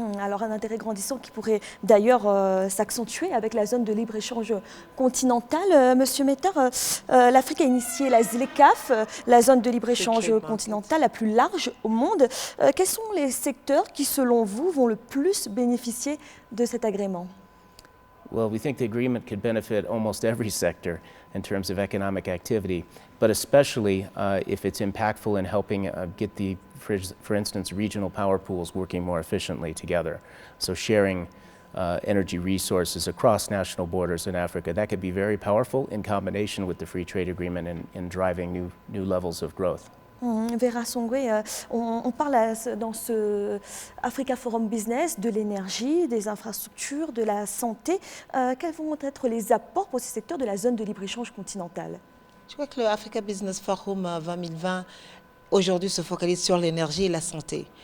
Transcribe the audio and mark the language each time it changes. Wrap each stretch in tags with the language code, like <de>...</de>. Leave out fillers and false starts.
<fr>Alors un intérêt grandissant qui pourrait d'ailleurs s'accentuer avec la zone de libre-échange continentale. Monsieur Meter, l'Afrique a initié la ZLECAf, la zone de libre-échange continentale la plus large au monde. Quels sont les secteurs qui, selon vous, vont le plus bénéficier de cet agrément?</fr> <en>Well, we think the agreement could benefit almost every sector in terms of economic activity, but especially if it's impactful in helping get for instance, regional power pools working more efficiently together. So sharing energy resources across national borders in Africa, that could be very powerful in combination with the free trade agreement in driving new levels of growth.</en> <fr>Vera Songwe, on parle dans ce Africa Forum Business de l'énergie, des infrastructures, de la santé. Quels vont être les apports pour ces secteurs de la zone de libre-échange continentale? Je crois que le Africa Business Forum 2020 aujourd'hui se focalise sur l'énergie et la santé.</fr>